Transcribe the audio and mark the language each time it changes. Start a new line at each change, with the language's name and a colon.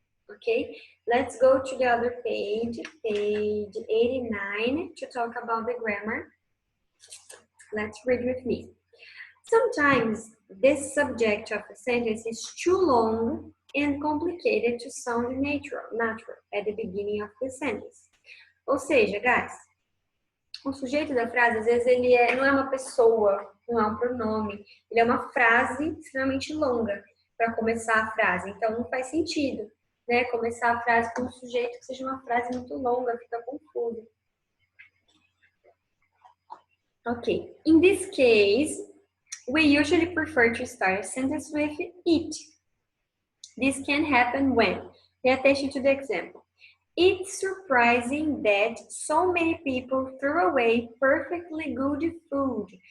English: Okay, let's go to the other page, page 89, to talk about the grammar. Let's read with me. Sometimes this subject of a sentence is too long and complicated to sound natural at the beginning of the sentence.
Portuguese: Ou seja, guys, o sujeito da frase, às vezes, ele não é uma pessoa, não é um pronome, ele é uma frase extremamente longa para começar a frase, então não faz sentido, né, começar a frase com um sujeito que seja uma frase muito longa, fica confuso.
English: Okay, in this case, we usually prefer to start a sentence with it. This can happen when, pay attention to the example. It's surprising that so many people threw away perfectly good food.